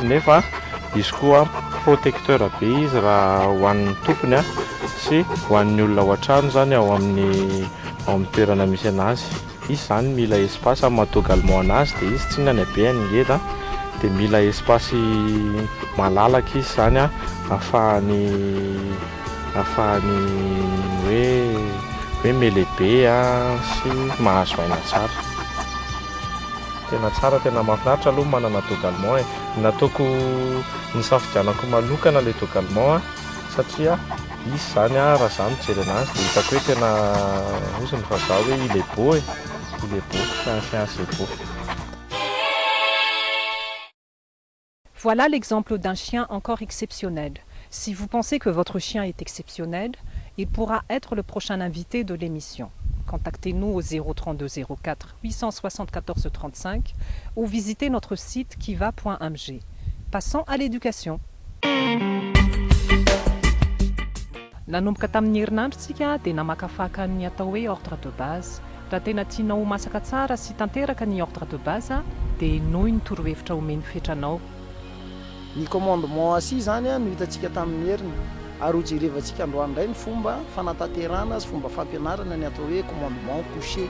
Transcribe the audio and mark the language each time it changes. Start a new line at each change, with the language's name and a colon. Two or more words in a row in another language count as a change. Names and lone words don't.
Malagasy: nefa izy koa protecteur be izy raha hoan'ny tompony sy hoan'ny olona ao an-trano zany ao amin'ny toerana misy anazy izy zany mila espace amin'ny maha-
French: dog allemand
Malagasy: anazy dia izy tsy inona ny habeany ngeda dia mila espace malalaka izy zany ahafahany hoe melehibe sy mahazo aina tsara. Tena tsara, tena mahafinaritra aloha manana
French: dog allemand
Malagasy: nataoko nisafidianako manokana ilay
French: dog allemand
Malagasy: satria izy zany raha zaho mijery anazy dia hitako hoe tena oziny fa zaho hoe
French: il est beau c'est un beau. Voilà l'exemple d'un chien encore exceptionnel. Si vous pensez que votre chien est exceptionnel, il pourra être le prochain invité de l'émission. Contactez-nous au 032 04 874 35 ou visitez notre site kiva.mg. Passons à l'éducation.
Malagasy: Nanomboka tamin'ny herinandrotsika dia namakafaka ny atao hoe
French: ordre de base.
Malagasy: Raha tena tianao masaka tsara sy tanteraka ny
French: ordre de base
Malagasy: dia noho ny torohevitra omeny fetranao. Ny commandement si zany no hitantsika tamin'ny heriny ary jerevantsika androany indray ny fomba fanatanterahana sy fomba fampianarana ny atao hoe
French: commandement couché.